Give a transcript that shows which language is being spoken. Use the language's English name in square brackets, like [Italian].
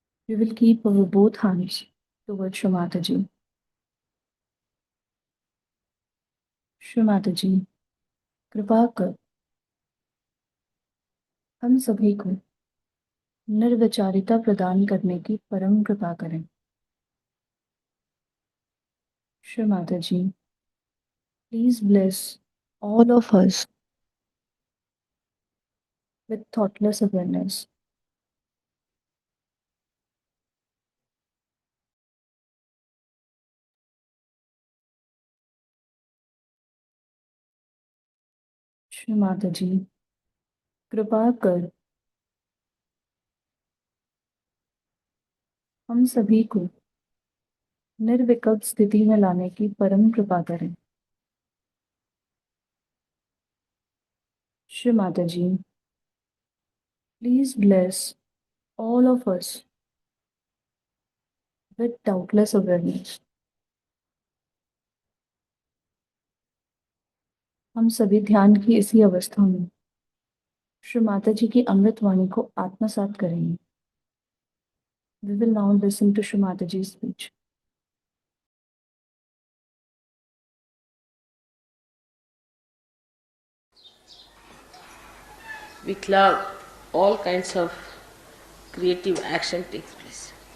[English] We will keep our both hands towards Shri Mata ji. [Hindi] Shri Mata जी, कृपा कर हम सभी को निर्विचारिता प्रदान करने की परम कृपा करें। [English] Shri Mata ji, please bless all of us with thoughtless awareness. [Hindi] Shri Mata जी, कृपा कर हम सभी को निर्विकल्प स्थिति में लाने की परम कृपा करें। [English] Shri Mata ji, please bless all of us with doubtless awareness. [Hindi] हम सभी ध्यान की इसी अवस्था में श्री माता जी की अमृत वाणी को आत्मसात करेंगे. [English] We will now listen to Shri Mataji's speech. With love, all kinds of creative action takes place.